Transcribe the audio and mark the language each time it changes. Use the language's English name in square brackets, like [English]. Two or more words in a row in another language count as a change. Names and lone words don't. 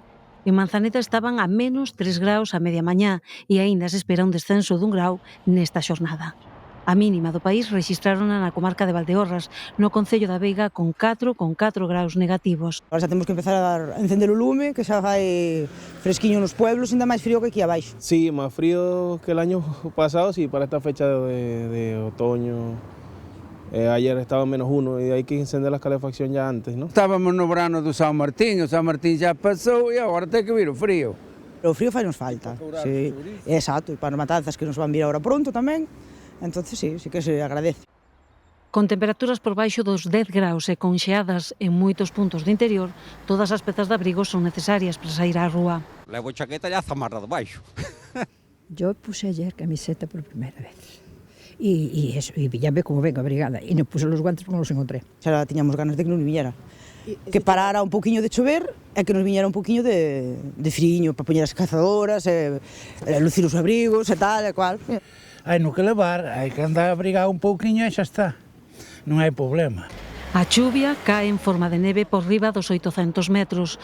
[Galician] En Manzaneda estaban a -3 graus a media mañá e aínda se espera un descenso d'1 grau nesta xornada. A mínima do país rexistrárona na comarca de Valdeorras, no concello da Veiga con 4 graus negativos. Agora xa temos que empezar a encender o lume, que xa vai fresquiño nos pueblos, ainda máis frío que aquí abaixo. [Spanish] Sí, más frío que el año pasado, sí, para esta fecha de otoño. Ayer estaba -1 y hay que encender la calefacción ya antes, ¿no? [Galician] Estábamos no verano do San Martín, o San Martín já pasou e agora ten que vir o frío. O frío fai nos falta, sí, exacto, e para as matanzas que nos van vir agora pronto tamén, entonces sí que se agradece. Con temperaturas por baixo dos 10 graus e con xeadas en moitos puntos do interior, todas as pezas de abrigo son necesarias para sair á rúa. Levo chaqueta e a zamarra de baixo. [Spanish] Yo puse ayer camiseta por primera vez. Y ya ve cómo vengo abrigada. Y no puse los guantes porque no los encontré. [Galician] Xa tiñamos ganas de que nos viñera. Que parara un poquinho de chover e que nos viñera un poquinho de friño para poñer as cazadoras, lucir os abrigos e tal e cual. Hai no que levar, hai que andar abrigado un pouquiño e xa está. Non hai problema. A chuvia cae en forma de neve por riba dos 800 metros.